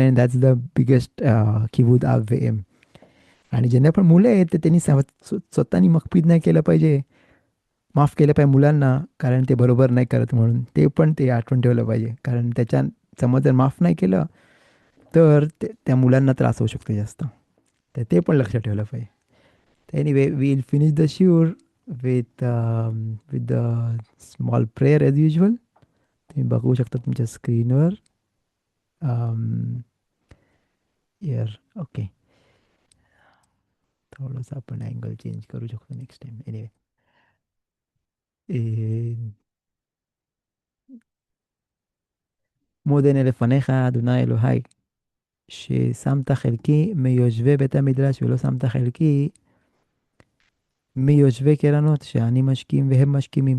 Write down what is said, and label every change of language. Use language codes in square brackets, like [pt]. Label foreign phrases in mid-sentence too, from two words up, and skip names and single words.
[mr] आणि [en] that's the biggest [he] כיבוד אב אם. [mr] आणि ज्यांना पण मुलं आहेत तर त्यांनी स्वतःनी मकपीद नाही केलं पाहिजे, माफ केलं पाहिजे मुलांना, कारण ते बरोबर नाही करत म्हणून. ते पण ते आठवण ठेवलं पाहिजे, कारण त्याच्या समज जर माफ नाही केलं तर त्या मुलांना त्रास होऊ शकतो जास्त. तर ते पण लक्षात ठेवलं पाहिजे. [en] anyway we'll finish the shiur with the small prayer as usual. [mr] तुम्ही बघू शकता तुमच्या स्क्रीनवर. यार ओके, थोडंसं आपण अँगल चेंज करू शकतो [en] next time. [mr] एनिवे, [he] מודה לפניך אדוני אלוהי, ששמת חלקי מיושבי בית המדרש ולא שמת חלקי מיושבי קרנות, שאני משכים והם משכימים.